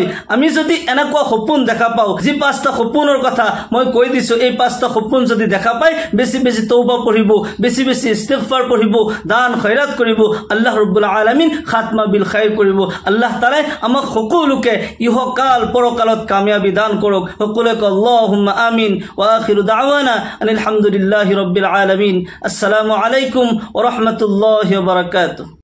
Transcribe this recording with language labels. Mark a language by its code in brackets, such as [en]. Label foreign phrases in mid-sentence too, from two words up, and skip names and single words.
[as] আমি যদি এনেকুৱা সপোন দেখা পাওঁ, যি 5টা সপোনৰ কথা মই কৈ দিছো, এই 5টা সপোন যদি দেখা পাই, বেছি বেছি তওবা পঢ়িব, বেছি বেছি ইস্তিগফাৰ পঢ়িব, দান খয়ৰাত কৰিব, আল্লাহ ৰব্বুল আলামিন [ar] خاتمة بالخير [as] কৰিব। আল্লাহ তাআলাই আমাক সকলোকে ইহকাল পৰকালত কামিয়াবি দান কৰক। [ar] সকলোকে اللهم آمين. وآخر دعوانا الحمد لله رب العالمين. السلام عليكم ورحمة الله وبركاته.